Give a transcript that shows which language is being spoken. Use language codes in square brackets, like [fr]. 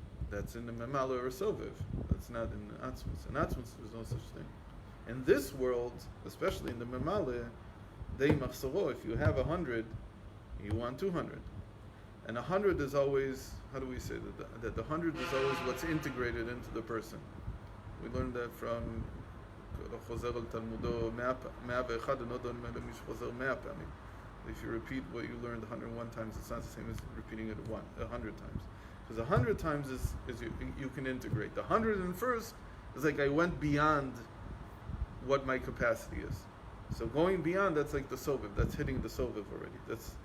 [en] That's in the Memala or Soviv. That's not in the Atzmus. In Atzmus, there's no such thing. In this world, especially in the Memala, they machsoro. If you have 100, you want 200. And 100 is always, how do we say that the 100 is always what's integrated into the person. We learned that from [he] חוזר על תלמודו 101 אינו דומה למי שחוזר 100 פעמים. [en] If you repeat what you learned 101 times, it's not the same as repeating it 100 times. Because 100 times is you can integrate. The 101st is like I went beyond what my capacity is. So going beyond, that's like the soviv. That's hitting the soviv already.